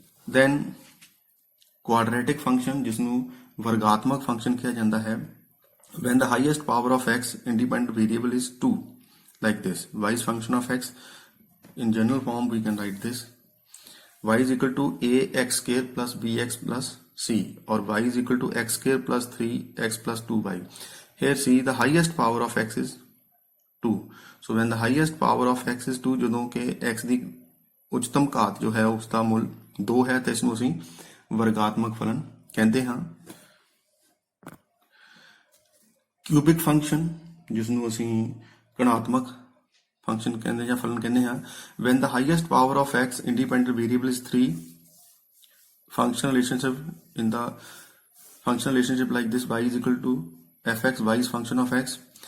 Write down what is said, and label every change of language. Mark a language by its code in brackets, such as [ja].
[pa] Then ਕੁਆਡਰੇਟਿਕ function ਜਿਸ ਨੂੰ ਵਰਗਾਤਮਕ function ਕਿਹਾ ਜਾਂਦਾ ਹੈ, [en] when the highest power of x independent variable is 2, like this. Y is function of x, in general form we can write this, y is equal to ax square plus bx plus c, or y is equal to x square plus 3x plus 2y. Here see the highest power of x is 2. So when the highest power of x is 2, [pa] ਜਦੋਂ ਕਿ x ਦੀ ਉੱਚਤਮ ਘਾਤ ਜੋ ਹੈ ਉਸ ਦਾ ਮੁੱਲ 2 ਹੈ ਤੇ ਇਸ ਨੂੰ ਅਸੀਂ ਵਰਗਾਤਮਕ ਫਲਨ ਕਹਿੰਦੇ ਹਾਂ। ਕਿਊਬਿਕ ਫੰਕਸ਼ਨ ਜਿਸ ਨੂੰ ਅਸੀਂ ਕਣਾਤਮਕ ਫੰਕਸ਼ਨ ਕਹਿੰਦੇ ਜਾਂ ਫਲਨ ਕਹਿੰਦੇ ਹਾਂ, [en] when the highest power of x independent variable is 3, functional relationship in the functional relationship like this, y is equal to fx, y is function of x.